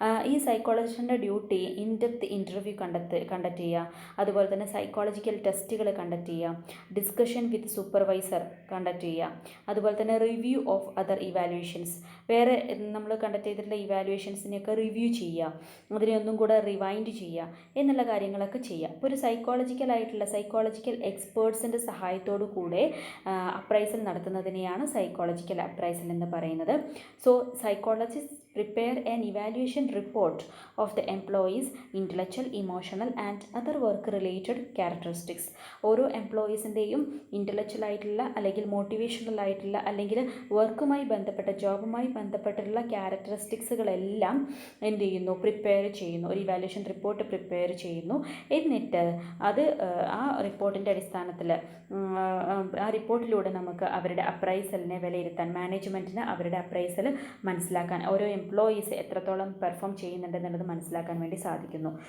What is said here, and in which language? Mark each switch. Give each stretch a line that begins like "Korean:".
Malayalam: ഈ സൈക്കോളജിസ്റ്റിൻ്റെ duty in-depth interview conduct ചെയ്യുക, അതുപോലെ തന്നെ സൈക്കോളജിക്കൽ ടെസ്റ്റുകൾ കണ്ടക്ട് ചെയ്യുക, ഡിസ്കഷൻ വിത്ത് സൂപ്പർവൈസർ കണ്ടക്ട് ചെയ്യുക, അതുപോലെ തന്നെ റിവ്യൂ ഓഫ് അതർ ഇവാലുവേഷൻസ്, വേറെ നമ്മൾ കണ്ടക്ട് ചെയ്തിട്ടുള്ള ഇവാലുവേഷൻസിനെയൊക്കെ റിവ്യൂ ചെയ്യുക, അതിനെ ഒന്നും കൂടെ റിവൈൻഡ് ചെയ്യുക എന്നുള്ള കാര്യങ്ങളൊക്കെ ചെയ്യുക. ഇപ്പോൾ ഒരു സൈക്കോളജിക്കൽ എക്സ്പേർട്സിൻ്റെ സഹായത്തോടു കൂടെ അപ്രൈസൽ നടത്തുന്നതിനെയാണ് സൈക്കോളജിക്കൽ അപ്രൈസൽ എന്ന് പറയുന്നത്. So psychologist
English: prepare an evaluation report of the employees' intellectual, emotional and other work related characteristics.
Malayalam: ഓരോ എംപ്ലോയീസിൻ്റെയും ഇൻ്റലക്ച്വൽ ആയിട്ടുള്ള അല്ലെങ്കിൽ മോട്ടിവേഷണൽ ആയിട്ടുള്ള അല്ലെങ്കിൽ വർക്കുമായി ബന്ധപ്പെട്ട ജോബുമായി ബന്ധപ്പെട്ടുള്ള ക്യാരക്ടറിസ്റ്റിക്സുകളെല്ലാം എന്ത് ചെയ്യുന്നു, പ്രിപ്പയർ ചെയ്യുന്നു, ഒരു ഇവാലുവേഷൻ റിപ്പോർട്ട് പ്രിപ്പയർ ചെയ്യുന്നു. എന്നിട്ട് അത് ആ റിപ്പോർട്ടിൻ്റെ അടിസ്ഥാനത്തിൽ ആ റിപ്പോർട്ടിലൂടെ നമുക്ക് അവരുടെ അപ്രൈസലിനെ വിലയിരുത്താൻ, മാനേജ്മെൻറ്റിന് അവരുടെ അപ്രൈസൽ മനസ്സിലാക്കാൻ, ഓരോ എംപ്ലോയീസ് എത്രത്തോളം പെർഫോം ചെയ്യുന്നുണ്ടെന്നുള്ളത് മനസ്സിലാക്കാൻ വേണ്ടി സാധിക്കുന്നു.